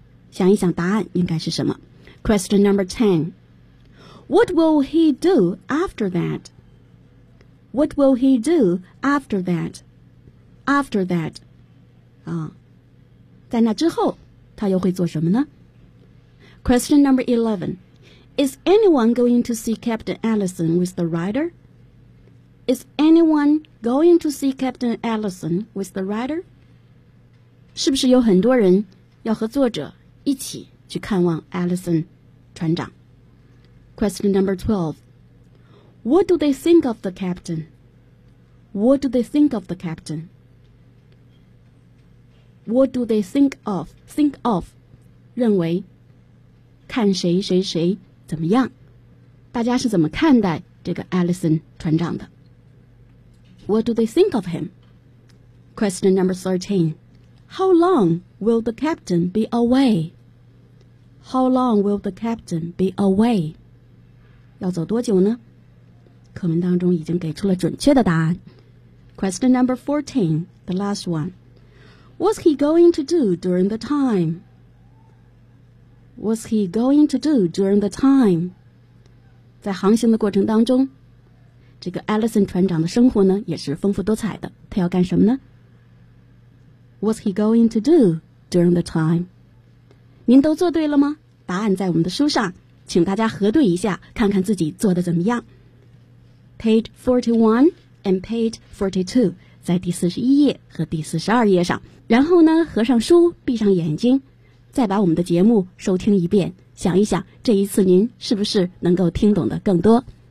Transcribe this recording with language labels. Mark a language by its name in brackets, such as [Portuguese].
[Chinese] 想一想答案应该是什么。 [English] Question number 10. What will he do after that? What will he do after that? After that. [Chinese] 啊，在那之后，他又会做什么呢？ [English] Question number 11. Is anyone going to see Captain Allison with the writer? Is anyone going to see Captain Allison with the writer? [Chinese] 是不是有很多人要和作者一起去看望 Allison 船长？ [English] Question number 12. What do they think of the captain? What do they think of the captain? What do they think of? Think of, [Chinese] 认为，看谁谁谁怎么样？大家是怎么看待这个 Allison 船长的？ [English] What do they think of him? Question number 13. How long will the captain be away? How long will the captain be away? [Chinese] 要走多久呢？课文当中已经给出了准确的答案。 [English] Question number 14, the last one. What's he going to do during the time? What's he going to do during the time? [Chinese] 在航行的过程当中，这个 Allison 船长的生活呢也是丰富多彩的。他要干什么呢？ [English] What's he going to do during the time? [Chinese] 您都做对了吗？答案在我们的书上，请大家核对一下，看看自己做得怎么样。 [English] Page 41 and page 42, [Chinese] 在第41页和第42页上。然后呢，合上书，闭上眼睛，再把我们的节目收听一遍，想一想，这一次您是不是能够听懂的更多？